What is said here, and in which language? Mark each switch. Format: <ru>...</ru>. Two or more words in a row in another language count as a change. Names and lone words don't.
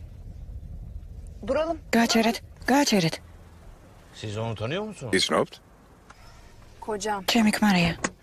<ka>გააჩერეთ.</ka> <tr>Siz onu tanıyor musunuz?</tr> <ka>იცნობთ? ჩემი ქმარია.</ka>